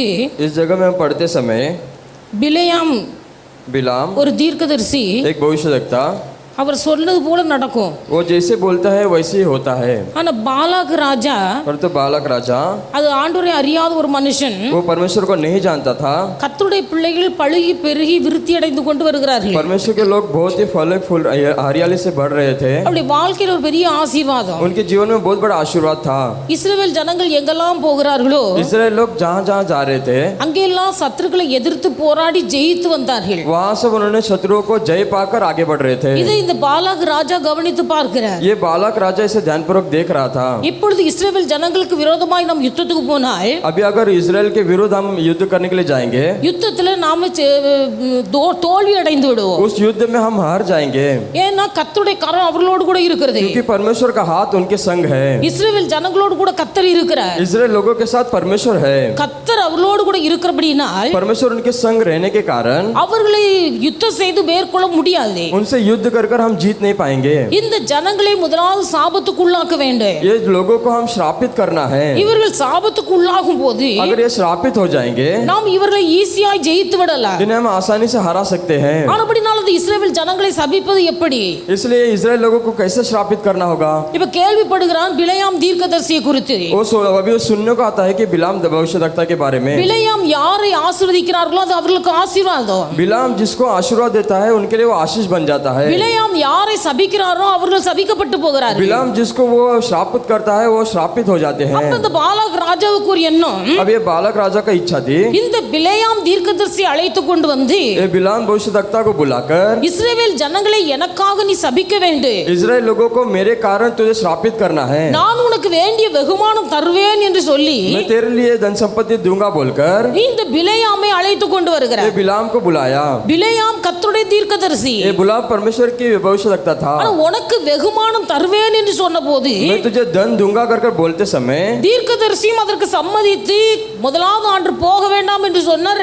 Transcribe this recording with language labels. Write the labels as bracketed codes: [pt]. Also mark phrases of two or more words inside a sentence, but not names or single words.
[hi] इस जगह में हम पढ़ते समय [ta] பிலேயாம் [hi] बिलाम [ta] ஒரு தீர்க்கதரிசி [hi] एक भविष्यवक्ता [ta] அவர் சொன்னது போல நடக்கும். [hi] वो जैसे बोलता है वैसे ही होता है. [ta] ஆனா பாலாக் ராஜா [hi] परंतु बालक राजा [ta] அது ஆண்டவரை அறியாத ஒரு மனுஷன் [hi] वो परमेश्वर को नहीं जानता था. [ta] கர்த்தருடைய பிள்ளைகள் பழுகி பெருகி விருத்தி அடைந்து கொண்டு வருகிறார்கள். [hi] परमेश्वर के लोग बहुत ही फल फूल हरियाली से बढ़ रहे थे. [ta] அப்படி வாழ்க்கையில் ஒரு பெரிய ஆசீர்வாதம். [hi] उनके जीवन में बहुत बड़ा आशीर्वाद था. [ta] இஸ்ரவேல் ஜனங்கள் எங்கெல்லாம் போகிறார்களோ [hi] इस्राएल लोग जहाँ जहाँ जा रहे थे [ta] அங்கெல்லாம் சத்துருக்களை எதிர்த்து போராடி ஜெயித்து வந்தார்கள். [hi] वहाँ सब उन्होंने शत्रुओं को जय पाकर आगे बढ़ रहे थे. [ta] இதை இந்த பாலாக் ராஜா கவனித்து பார்க்கிறார். [hi] ये बालक राजा इसे ध्यानपूर्वक देख रहा था. [ta] இப்பொழுது இஸ்ரவேல் ஜனங்களுக்கு விரோதமாய் நாம் யுத்தத்துக்கு போனால் [hi] अभी अगर इस्राएल के विरुद्ध हम युद्ध करने के लिए जाएंगे [ta] யுத்தத்துல நாம தோல்வி அடைந்து விடுவோம். [hi] उस युद्ध में हम हार जाएंगे [ta] ஏன்னா கர்த்தருடைய கரம் அவர்களோடு கூட இருக்கிறது. [hi] क्योंकि परमेश्वर का हाथ उनके संग है. [ta] இஸ்ரவேல் ஜனங்களோடு கூட கர்த்தர் இருக்கிறார். [hi] इस्राएल लोगों के साथ परमेश्वर है. [ta] கர்த்தர் அவர்களோடு கூட இருக்கிறபடினால் [hi] परमेश्वर उनके संग रहने के कारण [ta] அவர்களை யுத்தம் செய்து மேற்கொள்ள முடியாது. [hi] उनसे युद्ध कर हम जीत नहीं पाएंगे. [ta] இந்த ஜனங்களை முதலாவது சாபத்துக்குள்ளாக்க வேண்டும். [hi] ये लोगों को हम श्रापित करना है. [ta] இவர்கள் சாபத்துக்குள்ளாகும் போது [hi] अगर ये श्रापित हो जाएंगे [ta] நாம் இவர்களை ஈஸியாய் ஜெயித்து விடலாம். [hi] इन्हें हम आसानी से हरा सकते हैं. [ta] ஆனபடினால் அந்த இஸ்ரவேல் ஜனங்களை சபிப்பது எப்படி? [hi] इसलिए इस्राएल लोगों को कैसे श्रापित करना होगा? [ta] இப்ப கேள்விப்படுகிறான் பிலேயாம் தீர்க்கதரிசியை குறித்து. [hi] अभी सुनने को आता है कि बिलाम भविष्यवक्ता के बारे में. [ta] பிலேயாம் யாரை ஆசீர்வதிக்கிறார்களோ அது அவர்களுக்கு ஆசீர்வாதம். [hi] बिलाम जिसको आशीर्वाद देता है उनके लिए वो आशीष बन जाता है. [ta] பிலேயாம் யாரை சபிக்கிறாரோ அவர்கள் சபிக்கப்பட்டு போகிறார்கள். [hi] बिलाम जिसको वो श्रापित करता है वो श्रापित हो जाते हैं. [ta] அப்ப இந்த பாலாக் ராஜாவுக்கு ஒரு எண்ணம். [hi] अब ये बालक राजा का इच्छा थी [ta] இந்த பிலேயாம் தீர்க்கதரிசி அழைத்து கொண்டு வந்து [hi] ये बिलाम भविष्यवक्ता को बुलाकर [ta] இஸ்ரவேல் ஜனங்களை எனக்காக நீ சபிக்க வேண்டும். [hi] इस्राएल लोगों को मेरे कारण तुझे श्रापित करना है. [ta] நான் உனக்கு வேண்டிய வெகுமானம் தருவேன் என்று சொல்லி [hi] मैं तेरे लिए धन संपत्ति दूंगा बोलकर [ta] இந்த பிலேயாமை அழைத்து கொண்டு [hi] ये [ta] வருகிறார். [hi] बिलाम को बुलाया. [ta] பிலேயாம் கர்த்தருடைய தீர்க்கதரிசி. [hi] ये बिलाम परमेश्वर की भविष्यवक्ता था. [ta] ஆனா உனக்கு வெகுமானம் தருவேன் என்று சொன்னபோது [hi] मैं तुझे धन दूंगा कर बोलते समय [ta] தீர்க்கதரிசியும் அதற்கு சம்மதித்து முதலாவது ஆண்டு போக வேண்டாம் என்று சொன்னார்.